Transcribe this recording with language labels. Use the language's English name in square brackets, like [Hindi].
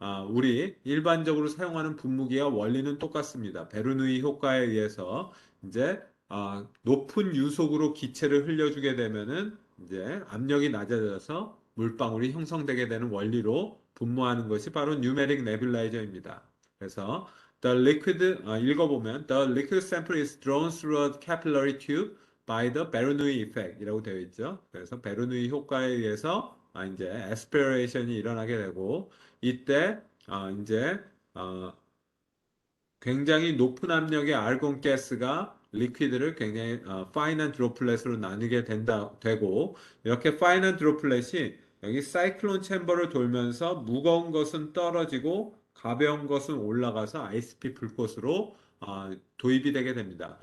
[Korean] 우리 일반적으로 사용하는 분무기와 원리는 똑같습니다. 베르누이 효과에 의해서 이제 높은 유속으로 기체를 흘려주게 되면은 이제 압력이 낮아져서 물방울이 형성되게 되는 원리로 분무하는 것이 바로 뉴메릭 네뷸라이저입니다. 그래서 [English] the liquid [Korean] 읽어보면 [English] the liquid sample is drawn through a capillary tube by the 베르누이 effect이라고 [Korean] 되어 있죠. 그래서 베르누이 효과에 의해서 이제 에스피레이션이 일어나게 되고 이때 이제 굉장히 높은 압력의 알곤 가스가 리퀴드를 굉장히 파인한 드로플렛으로 나누게 되고 이렇게 파인한 드로플렛이 여기 사이클론 챔버를 돌면서 무거운 것은 떨어지고 가벼운 것은 올라가서 ICP 불꽃으로 도입이 되게 됩니다.